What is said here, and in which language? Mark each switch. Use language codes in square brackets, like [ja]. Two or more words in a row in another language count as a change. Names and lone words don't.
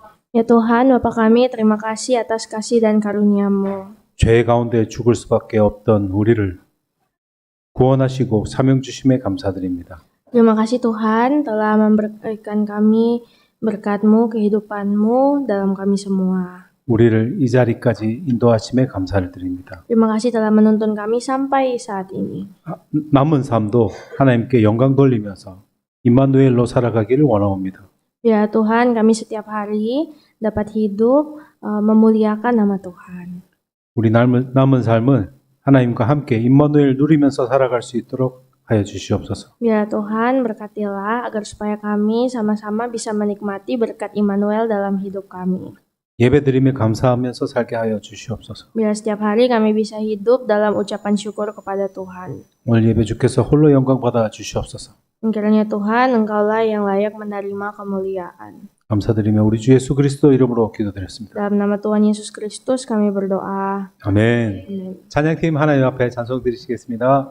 [id] Ya Tuhan, Bapa kami, terima kasih atas kasih dan karunia-Mu. [ko] 죄 가운데 죽을 수밖에 없던 우리를 구원하시고 사명 주심에 감사드립니다. [id] Terima kasih Tuhan telah memberikan kami berkat-Mu, kehidupan-Mu dalam kami semua. [ko] 우리를 이 자리까지 인도하심에 감사를 드립니다. [id] Terima kasih telah menuntun kami sampai saat ini. [ko] 남은 삶도 하나님께 영광 돌리면서 임마누엘로 살아가기를 원하옵니다. [id] Ya Tuhan, kami setiap hari dapat hidup memuliakan nama Tuhan. [ko] 우리 남은 삶은 하나님과 함께 임마누엘 누리면서 살아갈 수 있도록 하여 주시옵소서. [id] Ya Tuhan, berkatilah agar supaya kami sama-sama bisa menikmati berkat Immanuel dalam hidup kami. [ko] 예배드리며 감사하면서 살게 하여 주시옵소서. [id] Biar setiap hari kami bisa hidup dalam ucapan syukur kepada Tuhan. [ko] 오늘 예배 주께서 홀로 영광 받아 주시옵소서. [id] Kiranya Tuhan, Engkaulah yang layak menerima kemuliaan. [ko] 감사드리며 우리 주 예수 그리스도 이름으로 기도드렸습니다. [id] Dalam nama Tuhan Yesus Kristus kami berdoa. [ko] 아멘. [id] Amin. [ko] 찬양팀 하나님 앞에 찬송 드리시겠습니다.